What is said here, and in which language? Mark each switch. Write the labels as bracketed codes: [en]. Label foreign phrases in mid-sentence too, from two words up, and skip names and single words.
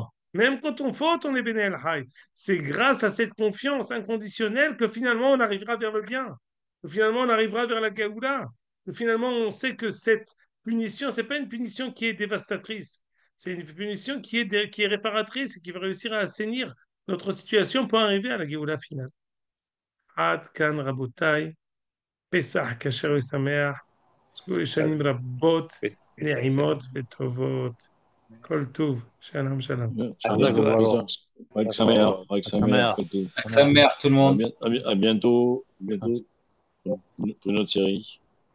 [fr] Même quand on faute, on est [he] בני אל חי. [fr] C'est grâce à cette confiance inconditionnelle que finalement on arrivera vers le bien. Que finalement on arrivera vers la Gaoula. Que finalement on sait que cette punition, c'est pas une punition qui est dévastatrice. C'est une punition qui est réparatrice et qui va réussir à assainir notre situation pour arriver à la Géoula finale. [he] עד כאן רבותיי, פסח כשר ושמח, תזכו לשנים רבות, נעימות וטובות. כל טוב, שלום שלום. [fr] Avec sa mère, Avec sa mère, tout le monde. À bientôt pour une autre série.